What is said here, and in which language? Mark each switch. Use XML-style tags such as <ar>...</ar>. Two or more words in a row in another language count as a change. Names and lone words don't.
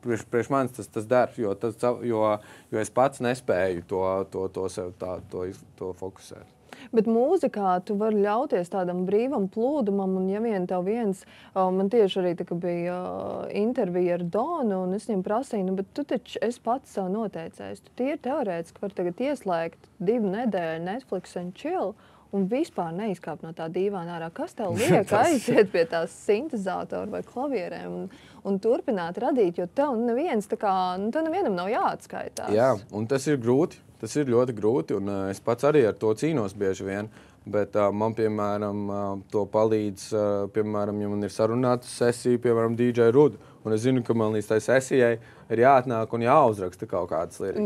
<lv>priekš manis tas der, jo es pats nespēju to sev to fokusēt. Bet mūzikā tu vari ļauties tādam brīvam plūdumam, un ja vien tev man tieši arī tā, ka bija intervija ar Donu, un es viņam prasīju, bet tu taču esi pats sev noteicējis. Tu tīri teorētiski var tagad ieslēgt 2 nedēļu</lv> <en>Netflix and chill,</en> <lv>un vispār neizkāpt no tā dīvāna ārā. Kas tev liek aiziet pie tās sintezātoru vai klavierēm un turpināt radīt, jo tev neviens tā kā, tev nevienam nav jāatskaitās. Jā, un tas ir grūti. Tas ir ļoti grūti, un es pats arī ar to cīnos bieži vien, bet man, piemēram, to palīdz, piemēram, ja man ir sarunāta sesija, piemēram, DJ Rudu, un es zinu, ka man līdz tai sesijai ir jāatnāk un jāuzraksta kaut kādas lirikas.</lv>